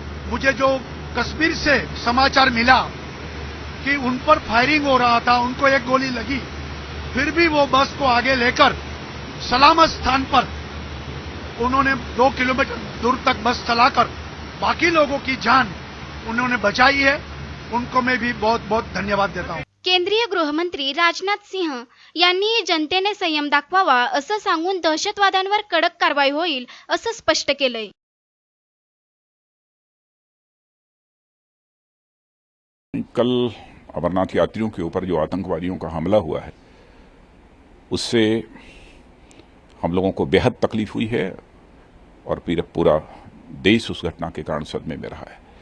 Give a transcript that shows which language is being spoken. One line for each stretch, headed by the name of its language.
Hindi: मुझे जो कश्मीर से समाचार मिला कि उन पर फायरिंग हो रहा था, उनको एक गोली लगी, फिर भी वो बस को आगे लेकर सलामत स्थान पर उन्होंने 2 किलोमीटर दूर तक बस चलाकर बाकी लोगों की जान उन्होंने बचाई है, उनको मैं भी बहुत बहुत धन्यवाद देता हूं।
Marathi: केंद्रीय गृहमंत्री राजनाथ सिंह यांनी जनतेने संयम दाखवावा असं सांगून दहशतवाद्यांवर कडक कारवाई होईल असं स्पष्ट केलंय.
Hindi: कल अमरनाथ यात्रियों के ऊपर जो आतंकवादियों का हमला हुआ है उससे हम लोगों को बेहद तकलीफ हुई है और पूरा देश उस घटना के कारण सदमे में रहा है.